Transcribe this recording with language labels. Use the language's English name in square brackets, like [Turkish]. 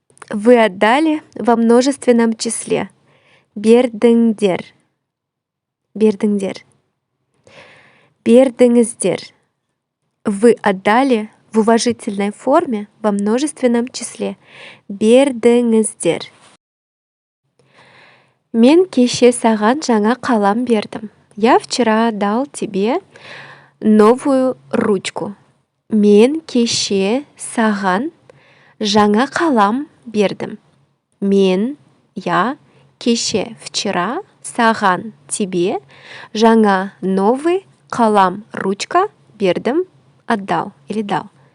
[Russian] Вы отдали во множественном числе. [Kazakh] Бердіңдер. Бердіңдер. Бердіңіздер. [Russian] Вы отдали в уважительной форме во множественном числе. [Kazakh] Бердіңіздер. Мен кеше саған жаңа қалам бердім. [Russian] Я вчера дал тебе новую ручку. [Kazakh] Мен кеше саған жаңа қалам бердім. [Russian] Мен, я, кеше, вчера, саған, тебе, жаңа, новый, қалам, ручка, бердім, отдал или дал.